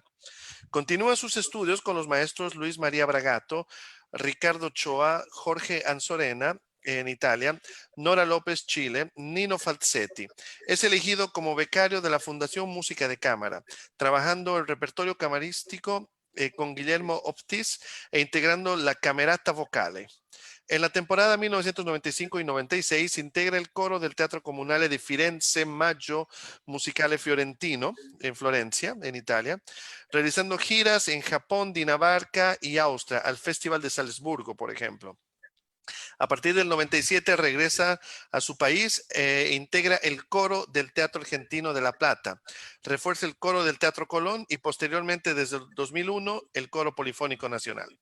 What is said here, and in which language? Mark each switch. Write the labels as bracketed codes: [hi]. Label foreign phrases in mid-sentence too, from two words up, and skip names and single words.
[es] Continúa sus estudios con los maestros Luis María Bragato, Ricardo Choa, Jorge Anzorena en Italia, Nora López Chile, Nino Falzetti. Es elegido como becario de la Fundación Música de Cámara, trabajando el repertorio camarístico con Guillermo Optis e integrando la Camerata Vocale. En la temporada 1995 y 96 integra el coro del Teatro Comunale di Firenze Maggio Musicale Fiorentino en Florencia, en Italia, realizando giras en Japón, Dinamarca y Austria, al Festival de Salzburgo, por ejemplo. A partir del 97 regresa a su país e integra el coro del Teatro Argentino de La Plata. Refuerza el coro del Teatro Colón y posteriormente, desde el 2001, el Coro Polifónico Nacional.